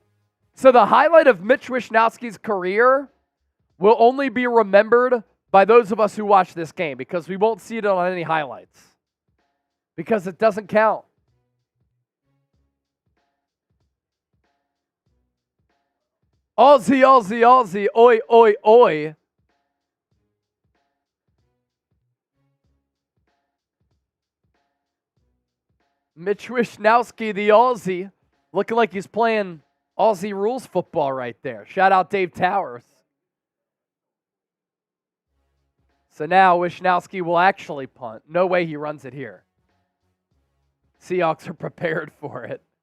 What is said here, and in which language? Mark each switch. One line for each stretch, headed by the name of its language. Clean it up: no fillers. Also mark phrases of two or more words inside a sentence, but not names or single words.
English: So the highlight of Mitch Wishnowsky's career will only be remembered by those of us who watch this game because we won't see it on any highlights because it doesn't count. Aussie, Aussie, Aussie, oi, oi, oi. Mitch Wishnowsky, the Aussie, looking like he's playing Aussie rules football right there. Shout out Dave Towers. So now Wishnowsky will actually punt. No way he runs it here. Seahawks are prepared for it.